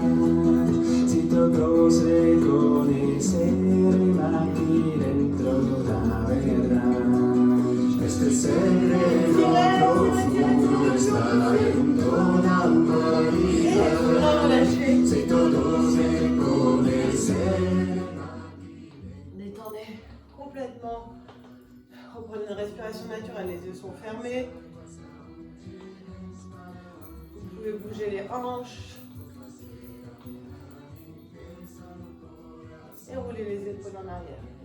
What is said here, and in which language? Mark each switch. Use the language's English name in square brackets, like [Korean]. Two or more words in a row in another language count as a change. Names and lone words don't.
[Portuguese] Se todos reconhecerem aqui dentro da verdade, este segredo profundo está em toda a humanidade. Se todos reconhecerem. [French] Détendez complètement. Reprenez une respiration naturelle, les yeux sont fermés. Vous pouvez bouger les hanches. Et rouler les épaules en arrière.